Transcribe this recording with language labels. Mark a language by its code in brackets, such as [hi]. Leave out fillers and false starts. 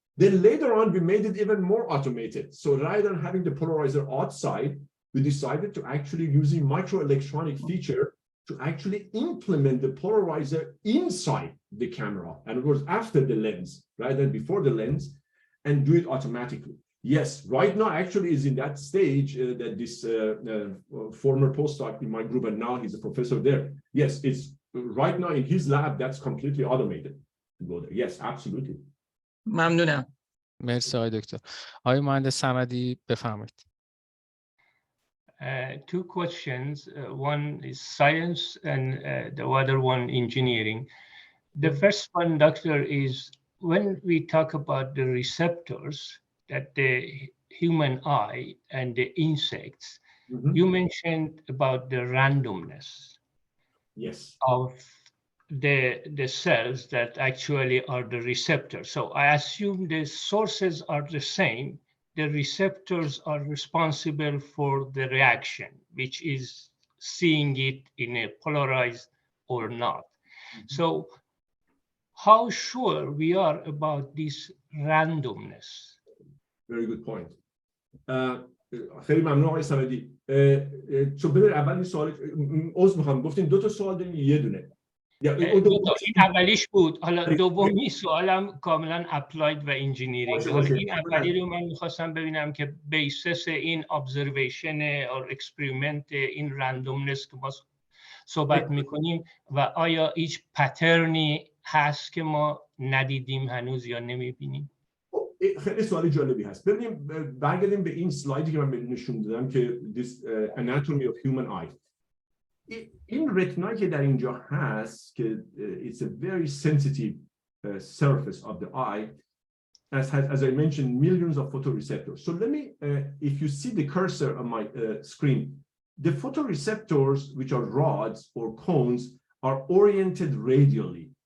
[en] Then later on, we made it even more automated. So rather than having the polarizer outside, we decided to actually using microelectronic feature to actually implement the polarizer inside the camera, and of course after the lens, rather than before the lens, and do it automatically. Yes, right now actually is in that stage that this former postdoc in my group, and now he's a professor there. Yes, it's right now in his lab, that's completely automated to go there. Yes, absolutely. [fa] ممنونم. مرسی آقای دکتر. آقای مهندس صمدی بفرمایید. [en] Two questions. One is science and the other one engineering. The first one, doctor, is when we talk about the receptors that the human eye and the insects, you mentioned about the randomness of the cells that actually are the receptors. So I assume the sources are the same. The receptors are responsible for the reaction, which is seeing it in a polarized or not. So how sure we are about this randomness? Very good point. [fa] خیلی ممنون آقای صمدی. چون ببین اول این سوال عذر میخوام، گفتین دو تا سوال دارین یه دونه. این اولیش بود. حالا دومی سوالم کاملا اپلاید و انجینیرینگ. حالا این اولی رو من میخواستم ببینم که بیسس این [en] observation or experiment [fa] این رندومنس که ما صحبت میکنیم و آیا هیچ پترنی هست که ما ندیدیم هنوز یا نمیبینیم؟ خیلی سوال جالبی هست. ببینیم برگردیم به این سلایدی که من بهتون نشون دادم که [en] this anatomy of human eye. [fa] این رتینایی که در اینجا هست که [en] it's a very sensitive surface of the eye, as I mentioned, millions of photoreceptors. So let me, if you see the cursor on my screen, the photoreceptors, which are rods or cones, are oriented radially.